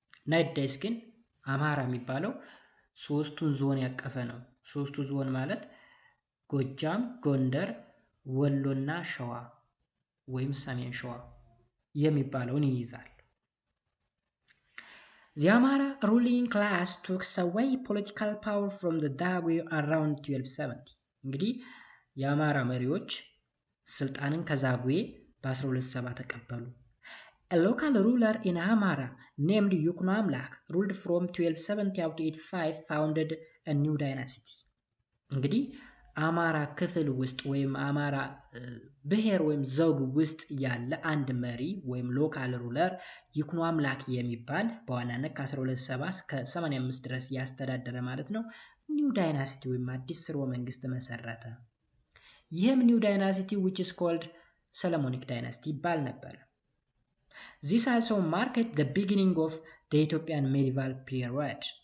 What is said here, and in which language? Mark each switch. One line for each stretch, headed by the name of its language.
Amharic: ናይዴስ ግን አማራ የሚባለው ሶስቱን ዞን ያቀፈ ነው። ሶስቱ ዞን ማለት ጎጃም፣ ጎንደር፣ ወሎና ሸዋ ወይም ሰሜን ሸዋ የሚባለውን ይይዛል።
English: The Amara ruling class took away political power from the Zagwe around 1270.
Amharic: እንግዲህ የአማራ መሪዎች ስልጣንን ከዛጉዌ በ1270 ተቀበሉ።
English: A local ruler in Amara named ይኩኖ አምላክ ruled from 1270 up to 85 founded a new dynasty.
Amharic: እንግዲህ አማራ ክፍል ውስጥ ወይም አማራ ብሔር ወይም ዘውግ ውስጥ ያለ አንድ መሪ ወይም ሎካል ሩለር ይኩኖ አምላክ የሚባል በዋናነት ከ1270 እስከ 85 ድረስ ያስተዳደረ ማለት ነው ኒው ዳይናሲቲ ወይም አዲስ ስርወ መንግስት መሰረተ። ይህም ኒው ዳይናሲቲ
English: which is called
Amharic: ሰሎሞኒክ ዳይናሲቲ ይባል ነበር።
English: This also marked the beginning of the Ethiopian medieval period.